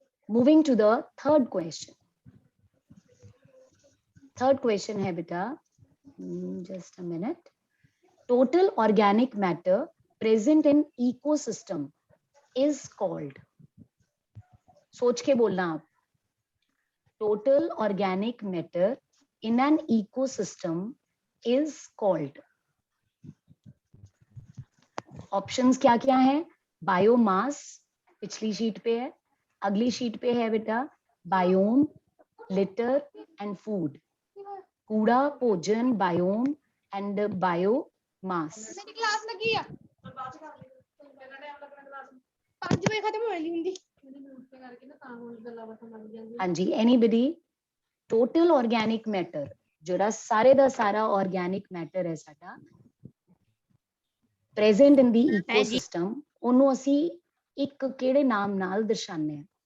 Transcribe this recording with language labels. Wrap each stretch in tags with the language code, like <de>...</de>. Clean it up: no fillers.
<en>Moving to the third question.</en> <hi>Third question है बेटा,</hi> <en>Just a minute. Total organic matter present in ecosystem is called.</en> <hi>सोच के बोलना आप.</hi> <en>Total organic matter in an ecosystem is called.</en> <hi>Options क्या क्या है? बायोमास पिछली शीट पे है, अगली शीट पे है बेटा बायोम, लिटर एंड फूड. कूड़ा भोजन, बायोम एंड बायोमास. क्लास लगी है 5 बजे खत्म हो जाती. हाँ जी. एनीबडी?</hi> <pa>टोटल ऑर्गेनिक मैटर ਜਿਹੜਾ ਸਾਰੇ ਦਾ ਸਾਰਾ ऑर्गेनिक मैटर है ਸਾਡਾ</pa> <en>present in the ecosystem,</en> <pa>ਉਹਨੂੰ ਅਸੀਂ ਇੱਕ ਕਿਹੜੇ ਨਾਮ ਨਾਲ ਦਰਸਾਉਂਦੇ ਹਾਂ?</pa>